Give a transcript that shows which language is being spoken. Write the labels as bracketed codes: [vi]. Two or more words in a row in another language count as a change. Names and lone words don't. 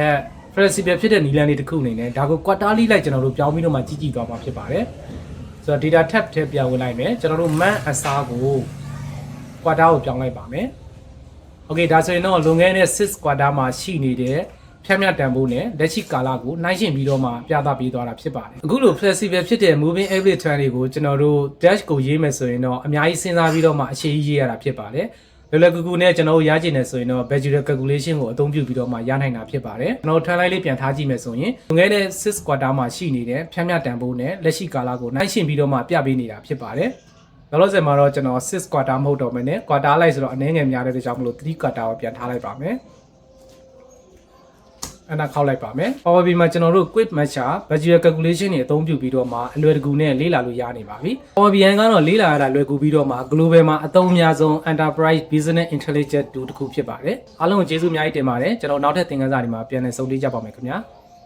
[my] flexible ဖြစ်တဲ့နည်းလမ်းလေးတစ်ခုအနေနဲ့ဒါကို quarterly လိုက်ကျွန်တော်တို့ပြောင်းပြီးတော့မှကြည့်သွားမှာဖြစ်ပါတယ်ဆိုတော့ [en] data tab [my] ထဲပြန်ဝင်လိုက်မယ်ကျွန်တော်တို့ month အစားကို quarter ကိုပြောင်းလိုက်ပါမယ် okay ဒါဆိုရင်တော့လွန်ခဲ့တဲ့6 quarter မှာရှိနေတဲ့ဖြတ်မြတ်တန်ဖိုးနဲ့လက် ရှိကာလကိုနှိုင်းယှဉ်ပြီးတော့မှပြသပေးသွားတာဖြစ်ပါတယ်အခုလို flexible ဖြစ်တဲ့ [en] moving average trend [my] တွေကိုကျွန်တော်တို့ dash ကိုရေးမယ်ဆိုရင်တော့အများကြီးစဉ်းစားပြီးတော့မှအရှိကြီးရေးရတာဖြစ်ပါတယ်လွယ်ကူကူနဲ့ကျွန်တော်တို့ရကျင်နေဆိုရင်တော့ [en] budget calculation [my] ကိုအသုံးပြုပြီးတော့မှရနိုင်တာဖြစ်ပါတယ်ကျွန်တော် [en] trend line [my] လေးပြန်ထားကြည့်မယ်ဆိုရင်လွန်ခဲ့တဲ့6 quarter မှာရှိနေတဲ့ဖြတ်မြတ်တန်ဖိုးနဲ့လက်ရှိကာလကိုနှိုင်းယှဉ်ပြီးတော့မှပြပေးနေတာဖြစ်ပါတယ်နောက်လို့စမှာတော့ကျွန်တော်6 quarter မဟုတ်တော့မနဲ့ quarter လိုက်ဆိုတော့အနည်းငယ်များတဲ့အတွက်ကြောင့်မလို့3 quarter ကိုပြန်ထားလိုက်ပါမယ် အဲ့ဒါခောက်လိုက်ပါမယ် Power BI မှာကျွန်တော်တို့ [en] quick matcher budget calculation [my] တွေအသုံးပြုပြီးတော့မှအလွယ်တကူနဲ့လေ့လာလို့ရနေပါပြီ Power BI ကတော့လေ့လာရတာလွယ်ကူပြီးတော့မှ global မှာအသုံးအများဆုံး [en] enterprise business intelligence tool [my] တစ်ခုဖြစ်ပါတယ်အားလုံးကိုကျေးဇူးအများကြီးတင်ပါတယ်ကျွန်တော်နောက်ထပ်သင်ခန်းစာတွေမှာပြန်လည်ဆုံတွေ့ကြပါမယ်ခင်ဗျာ